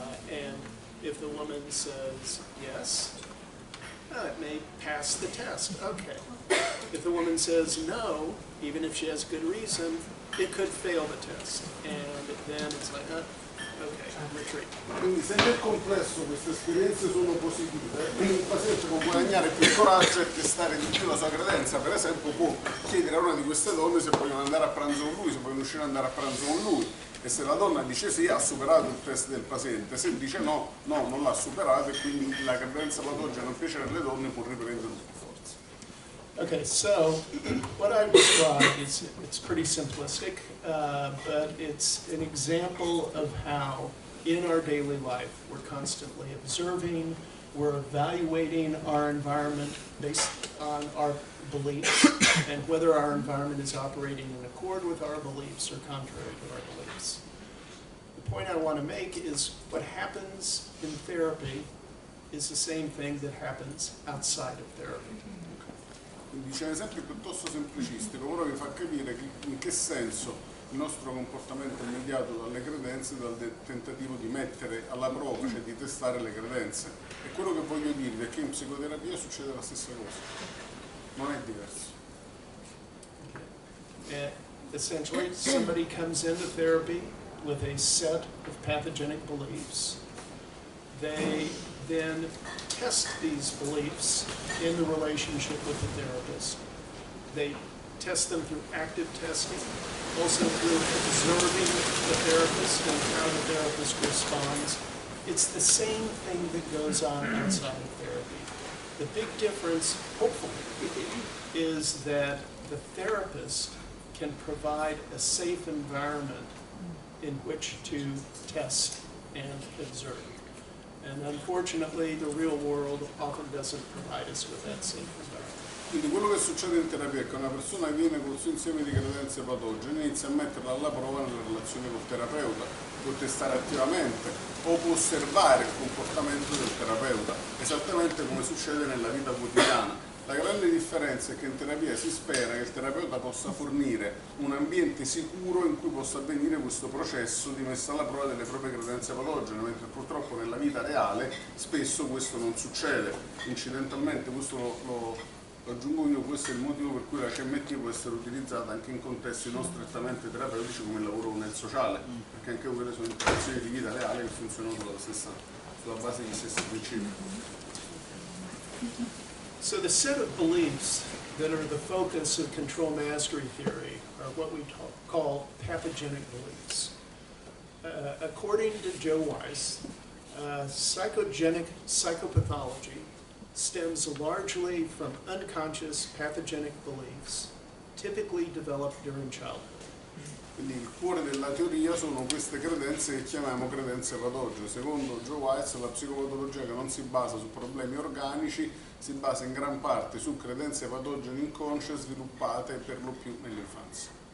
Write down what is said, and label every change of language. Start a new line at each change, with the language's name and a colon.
English: And if the woman says yes, it may pass the test. Okay. If the woman says no, even if she has good reason, it could fail the test, and then it's like, okay, retreat.
Italian: Quindi se nel complesso queste esperienze sono positive, il paziente può guadagnare più coraggio e testare di più la sua credenza. Per esempio può chiedere a una di queste donne se vogliono andare a pranzo con lui, se vogliono uscire ad andare a pranzo con lui, e se la donna dice sì ha superato il test del paziente, se dice no, non l'ha superato, e quindi la credenza patogena non piacere alle donne può riprendere tutti i forza.
English: Okay, so what I described is, it's pretty simplistic, but it's an example of how in our daily life we're constantly observing, we're evaluating our environment based on our beliefs and whether our environment is operating in accord with our beliefs or contrary to our beliefs. The point I want to make is what happens in therapy is the same thing that happens outside of therapy.
Italian: Quindi c'è un esempio piuttosto semplicistico, però vi fa capire in che senso il nostro comportamento è mediato dalle credenze, dal tentativo di mettere alla prova, cioè di testare le credenze. E quello che voglio dirvi è che in psicoterapia succede la stessa cosa, non è diverso.
English: Essentially, somebody comes into therapy with a set of pathogenic beliefs. They then test these beliefs in the relationship with the therapist. They test them through active testing, also through observing the therapist and how the therapist responds. It's the same thing that goes on outside of therapy. The big difference, hopefully, is that the therapist can provide a safe environment in which to test and observe. And unfortunately, the real world often doesn't provide us with that safe environment.
Italian: Quindi quello che succede in terapia è che una persona viene con il suo insieme di credenze patogene, inizia a metterla alla prova nella relazione col terapeuta, può testare attivamente o può osservare il comportamento del terapeuta, esattamente come succede nella vita quotidiana. La grande differenza è che in terapia si spera che il terapeuta possa fornire un ambiente sicuro in cui possa avvenire questo processo di messa alla prova delle proprie credenze patogene, mentre purtroppo nella vita reale spesso questo non succede. Incidentalmente, questo lo aggiungo io, questo è il motivo per cui la CMT può essere utilizzata anche in contesti non strettamente terapeutici come il lavoro nel sociale, perché anche quelle sono interazioni di vita reale che funzionano sulla base degli stessi principi.
English: So the set of beliefs that are the focus of control mastery theory are what we call pathogenic beliefs. According to Joe Weiss, psychogenic psychopathology stems largely from unconscious pathogenic beliefs, typically developed during childhood.
Italian: Quindi il cuore della teoria sono queste credenze che chiamiamo credenze patogene. Secondo Joe Weiss, la psicopatologia che non si basa su problemi organici, si basa in gran parte su credenze patogene inconsce sviluppate per lo più nell'infanzia.